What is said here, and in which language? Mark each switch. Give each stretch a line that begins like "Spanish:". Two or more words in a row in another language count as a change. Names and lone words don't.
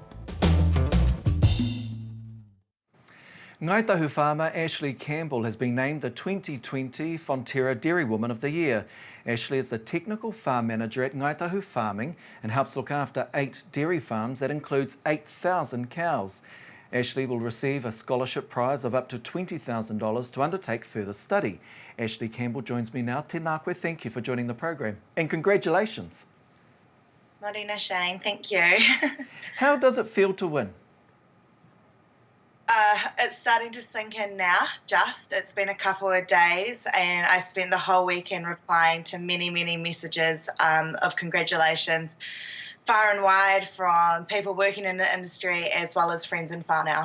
English: Ngāi Tahu farmer Ash-Leigh Campbell has been named the 2020 Fonterra Dairywoman of the Year. Ash-Leigh is the technical farm manager at Ngāi Tahu Farming and helps look after 8 dairy farms that includes 8,000 cows. Ash-Leigh will receive a scholarship prize of up to $20,000 to undertake further study. Ash-Leigh Campbell joins me now.
Māori: Tēnā koe,
English: thank you for joining the program. And congratulations. Morena, Shane, thank you. How does it feel to win? It's starting to sink in now, It's been a couple of days and I spent the whole weekend replying to many, many messages of congratulations far and wide from people working in the industry as well as friends and whānau.